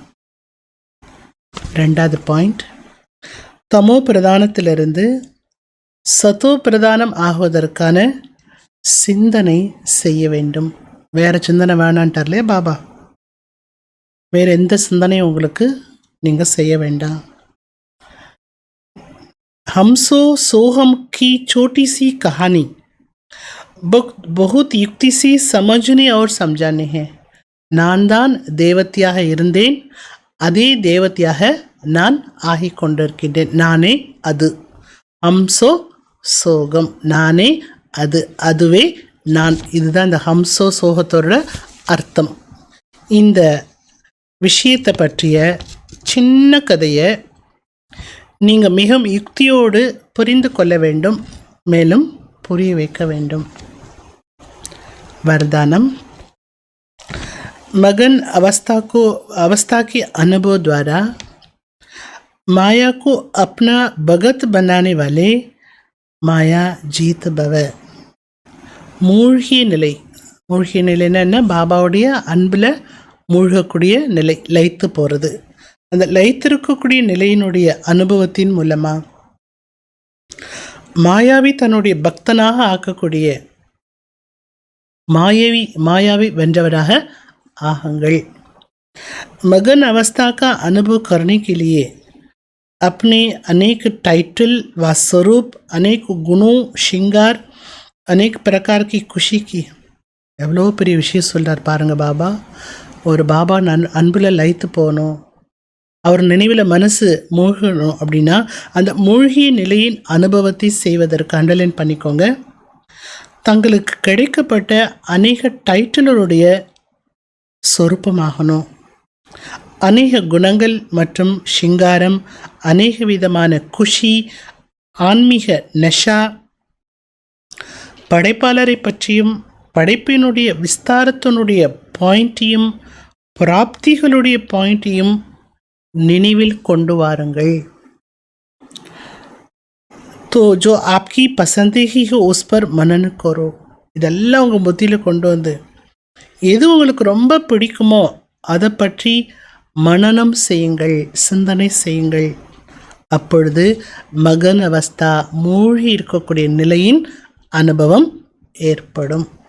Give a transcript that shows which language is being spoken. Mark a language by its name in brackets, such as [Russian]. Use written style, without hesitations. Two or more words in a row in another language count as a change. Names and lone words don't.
[Tamil] 2வது பாயிண்ட், தமோ பிரதானத்திலிருந்து சத்தோ பிரதானம் ஆகுவதற்கான சிந்தனை செய்ய வேண்டும். வேறு சிந்தனை வேணான்ட்டார்லே பாபா. வேறு எந்த சிந்தனையும் உங்களுக்கு நீங்கள் செய்ய வேண்டாம். [Hindi] हमसो सोहम की छोटी सी कहानी बहुत युक्ति से समझने और समझाने हैं. [Tamil] நான் தான் தேவதையாக இருந்தேன், அதே தேவதையாக நான் ஆகிக் கொண்டிருக்கின்றேன். நானே அது. [Hindi] हमसो सोहम, [Tamil] நானே அது, அதுவே நான். இதுதான் இந்த ஹம்சோ சோகத்தோட அர்த்தம். இந்த விஷயத்தை பற்றிய சின்ன கதையை நீங்கள் மிகவும் யுக்தியோடு புரிந்து கொள்ள வேண்டும், மேலும் புரிய வைக்க வேண்டும். [Hindi] वरदानम. मगन अवस्था के अनुभव द्वारा माया को अपना भगत बनाने वाले माया जीत भव. [Tamil] மூழ்கிய நிலை. மூழ்கிய நிலைன்னா என்ன? பாபாவுடைய அன்பில் மூழ்கக்கூடிய நிலை, லயித்து போகிறது. அந்த லயித்திருக்கக்கூடிய நிலையினுடைய அனுபவத்தின் மூலமாக மாயாவி தன்னுடைய பக்தனாக ஆக்கக்கூடிய மாயாவி வென்றவராக ஆகுங்கள். [Hindi] मगन अवस्था का अनुभव करने के लिए अपने अनेक टाइटल व स्वरूप, अनेक गुणों, श्रृंगार, अनेक प्रकार की खुशी की. [Tamil] எவ்வளோ பெரிய விஷயம் சொல்கிறார் பாருங்கள் பாபா. ஒரு பாபா அன்பில் லயித்து போகணும், அவர் நினைவில் மனசு மூழ்கணும் அப்படின்னா அந்த மூழ்கிய நிலையின் அனுபவத்தை செய்வதற்கு அண்டர்லைன் பண்ணிக்கோங்க. தங்களுக்கு கிடைக்கப்பட்ட அநேக டைட்டில்களுடைய சொரூபமாகணும். அநேக குணங்கள் மற்றும் சிங்காரம், அநேக விதமான குஷி, ஆன்மீக நஷா, படைப்பாளரை பற்றியும் படைப்பினுடைய விஸ்தாரத்தினுடைய பாயிண்ட்டையும் பிராப்திகளுடைய பாயிண்ட்டையும் நினைவில் கொண்டு வாருங்கள். [Hindi] तो जो आपकी पसंद ही हो उस पर मनन करो. [Tamil] இதெல்லாம் உங்கள் புத்தியில் கொண்டு வந்து எது உங்களுக்கு ரொம்ப பிடிக்குமோ அதை பற்றி மனனம் செய்யுங்கள், சிந்தனை செய்யுங்கள். அப்பொழுது [Hindi] मगन अवस्था, [Tamil] மூழ்கி இருக்கக்கூடிய நிலையின் அனுபவம் ஏற்படும்.